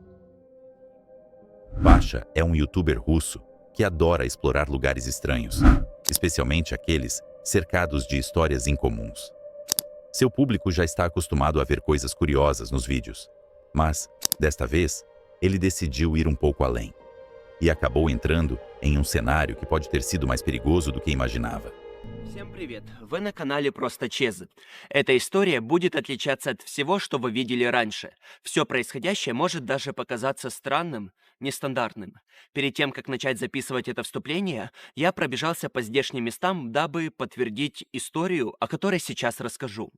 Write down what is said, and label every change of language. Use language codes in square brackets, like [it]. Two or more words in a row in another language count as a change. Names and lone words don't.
[pt] Pasha é um youtuber russo que adora explorar lugares estranhos, especialmente aqueles cercados de histórias incomuns. Seu público já está acostumado a ver coisas curiosas nos vídeos, mas, desta vez, ele decidiu ir um pouco além e acabou entrando em um cenário que pode ter sido mais perigoso do que imaginava. [ru] Всем привет! Вы на канале Просто Чез. Эта история будет отличаться от всего, что вы видели раньше. Все происходящее может даже показаться странным, нестандартным. Перед тем, как начать записывать это вступление, я пробежался по здешним местам, дабы подтвердить историю, о которой сейчас расскажу.